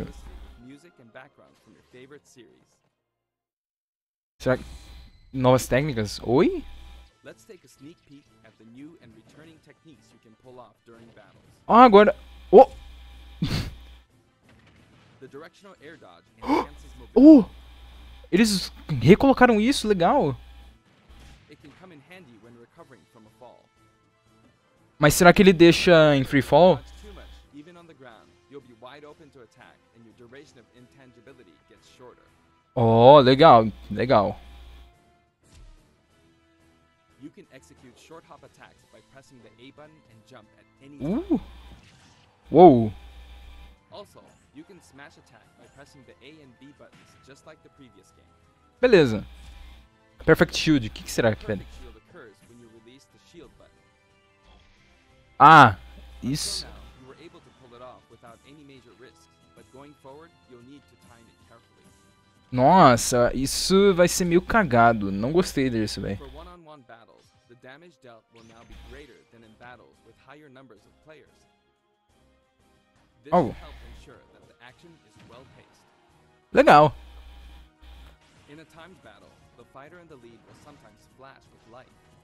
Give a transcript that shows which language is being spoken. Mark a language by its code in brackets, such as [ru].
[en] With music and backgrounds from your favorite series. [pt] Será que... Novas técnicas? Oi? [en] Let's take a sneak peek at the new and returning techniques you can pull off during battles. [pt] Ah, agora... Oh! [en] The directional air dodge enhances mobility. Oh! [pt] Eles recolocaram isso, legal. [en] It can come in handy when recovering from a fall. [pt] Mas será que ele deixa em free fall? [en] Dodge too much, even on the ground, you'll be wide open to attack, and your duration of intangibility gets shorter. [pt] Oh, legal, legal. [en] You can execute short hop attacks by pressing the A button and jump at any time. Uou. Also, you can smash attack by pressing the A and B buttons, just like the previous game. [pt] Beleza. Perfect Shield, o que será que é? [en] Perfect shield occurs when you release the shield button. Ah, Until [pt] isso. [en] now, you were able to pull it off without any major risks, but going forward, you'll need to time it carefully. [pt] Nossa, isso vai ser meio cagado. Não gostei disso, velho. [en] For one-on-one battles, the damage dealt will now be greater than in battles with higher numbers of players. This Oh. will help ensure that the action is well-paced. [pt] Legal. [en] In a timed battle, the fighter in the lead will sometimes flash with light.